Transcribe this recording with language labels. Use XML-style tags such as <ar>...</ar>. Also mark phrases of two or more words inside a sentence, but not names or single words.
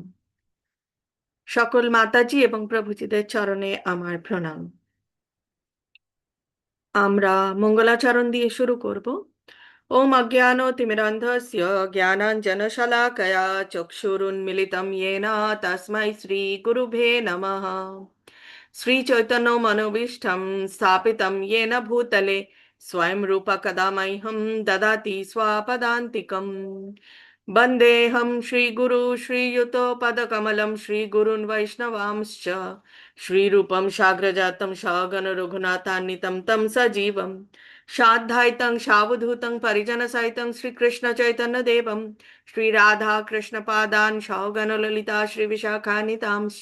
<bn>সকল মাতাজি এবং প্রভুজিদের চরণে আমার প্রণাম। আমরা মঙ্গলাচরণ দিয়ে শুরু করব।</bn> <sa>ওম অজ্ঞানতিমিরান্ধস্য জ্ঞানাঞ্জনশলাকয়া চক্ষুরুন্মিলিतं येन তস্मै শ্রীগুরুভে নমঃ। শ্রীচৈতন্যমনোভীষ্টং স্থাপিतं येन ভূতলে स्वयं रूप कदा मह्यं ददाति स्वपदान्तिकम्। वन्देऽहं श्रीगुरु श्रीयुतपदकमलं श्रीगुरून् वैष्णवांश्च श्रीरूपं साग्रजातं सगण रघुनाथान्वितं तं सजीवं शाद्धायितं सावधूतं परिजनसहितं श्रीकृष्णचैतन्यदेवं श्रीराधाकृष्णपादान् सगण ललिता श्रीविशाखान्वितांश्च।</sa>